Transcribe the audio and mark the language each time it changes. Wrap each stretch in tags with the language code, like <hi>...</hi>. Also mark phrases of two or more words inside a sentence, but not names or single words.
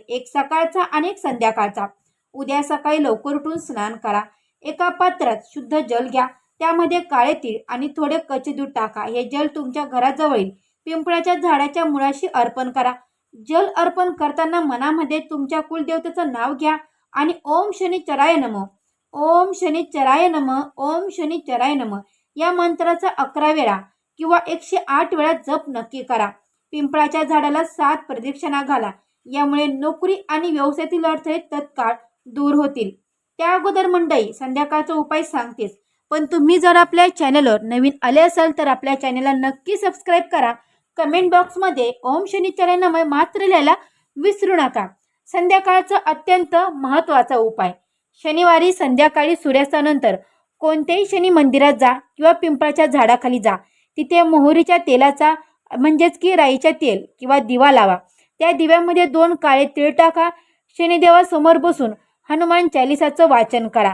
<mr>एक सकाळचा आणि एक संध्याकाळचा. उद्या सकाळी लवकर उठून स्नान करा. एका पात्रात शुद्ध जल घ्या. त्यामध्ये काळे तीळ आणि थोडे कच्चे दूध टाका. हे जल तुमच्या घराजवळील पिंपळाच्या झाडाच्या मुळाशी अर्पण करा. जल अर्पण करताना मनामध्ये तुमच्या कुलदेवतेचं नाव घ्या आणि</mr> <sa>ओम शनिचराय नमः, ओम शनिचराय नमः, ओम शनिचराय नमः</sa> <mr>या मंत्राचा 11 वेळा किंवा 108 वेळा जप नक्की करा. पिंपळाच्या झाडाला 7 प्रदक्षिणा घाला. यामुळे नोकरी आणि व्यवसायातील अडथळे तत्काळ दूर होतील. त्या अगोदर मंडळी संध्याकाळचा उपाय सांगतेच, पण तुम्ही जर आपल्या चॅनलवर नवीन आले असाल तर आपल्या चॅनलला नक्की सबस्क्राईब करा. कमेंट बॉक्समध्ये</mr> <sa>ओम शनिचराय नमः</sa> <mr>मात्र लिहायला विसरू नका. संध्याकाळचा अत्यंत महत्त्वाचा उपाय. शनिवारी संध्याकाळी सूर्यास्तानंतर कोणत्याही शनी मंदिरात जा किंवा पिंपळाच्या झाडाखाली जा. तिथे मोहरीच्या तेलाचा म्हणजेच की राईच्या तेल किंवा दिवा लावा. त्या दिव्यामध्ये 2 काळे तीळ टाका. शनिदेवासमोर बसून हनुमान चालिसाचं वाचन करा.</mr>